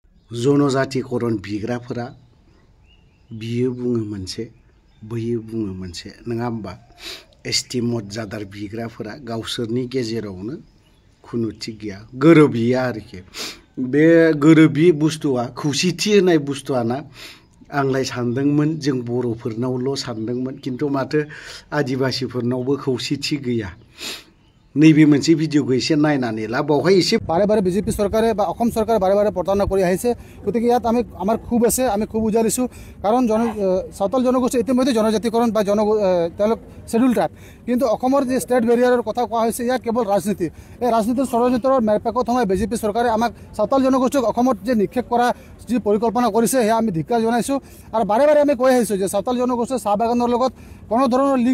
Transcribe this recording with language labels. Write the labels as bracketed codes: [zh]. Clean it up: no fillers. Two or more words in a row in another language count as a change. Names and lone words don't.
[brx] जनजातिकरण बिग्राफोरा बियो बुङो मोनसे बैयो बुङो मोनसे नङा होमबा एसटि मर्यादार बिग्राफोरा गावसोरनि गेजेरावनो खुनु थिग गैया गोरोबैया आरोखि बे गोरोबि बुस्थुआ खौसेथि होननाय बुस्थुआना आंलाय सानदोंमोन जों बर'फोरनावल' सानदोंमोन किन्तु माथो आदिबासिफोरनावबो खौसेथि गैया नैबे मोनसे भिडिअखौ एसे नायनानै ला बावहाय एसे [as] বাৰে বাৰে বিজেপি চৰকাৰে বা অসম চৰকাৰে বাৰে বাৰে প্ৰতাৰণা কৰি আহিছে গতিকে ইয়াত আমাৰ খুব আছে আমি খুব উজাৰিছোঁ কাৰণ সাঁওতাল জনগোষ্ঠী ইতিমধ্যে জনজাতিকৰণ বা তেওঁলোক [en] schedule tribe [as] কিন্তু অসমৰ যে [en] state barrier [as] কথা কোৱা হৈছে ইয়াত কেৱল ৰাজনীতি এই ৰাজনীতিৰ ষড়যন্ত্ৰৰ মেৰপেকত সময় বিজেপি চৰকাৰে আমাক সাঁওতাল জনগোষ্ঠীক অসমত যে নিক্ষেপ কৰা যি পৰিকল্পনা কৰিছে সেয়া আমি ধিক্কাৰ জনাইছোঁ আৰু বাৰে বাৰে আমি কৈ আহিছোঁ যে সাঁওতাল জনগোষ্ঠীৰ চাহ বাগানৰ লগত কোনো ধৰণৰ লিংক